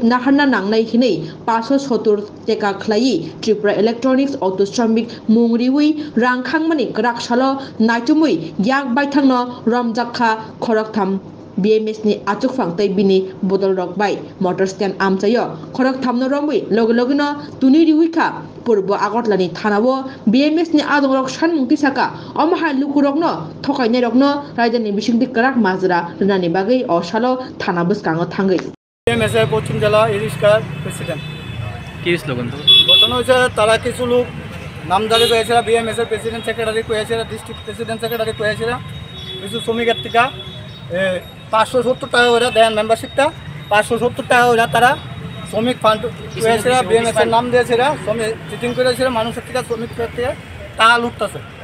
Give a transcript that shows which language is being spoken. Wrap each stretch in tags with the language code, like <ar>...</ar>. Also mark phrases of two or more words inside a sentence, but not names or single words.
<trp>naharna nangnai hinai 570 teka khlai Tripura Electronics Auto Shramik mungriwi rang khangmani grak salo naitumui yak baithangno romjakha khoroktham BMS ni achuk phangtai bini bodol rok bai motor stand amchayo khoroktham no romui logno tuni riwika purbo agotlani thanao BMS ni adong rok sanmungti saka omha lukurokno thokainai rokno rajdhani bisingti krak majra rnani bagai osalo thana buskango thangai</trp> <bn>BMS এর পশ্চিম জেলা ইরিশকার প্রেসিডেন্ট কি স্লোগান তো ঘটনা হচ্ছে তারা কিছু লোক নামজারি করেছিল BMS এর</bn> <en>president secretary</en> <bn>করেছিল</bn> <en>district president secretary</en> <bn>করেছিল কিছু শ্রমিকের থেকে 570 টাকা করে দেন মেম্বারশিপটা 570 টাকা করে তারা শ্রমিক ফান্ড করেছিল BMS এর নাম দিয়েছিল শ্রমিক চিটিং করেছিল মানুষের থেকে শ্রমিক থেকে টাকা লুটতেছে</bn>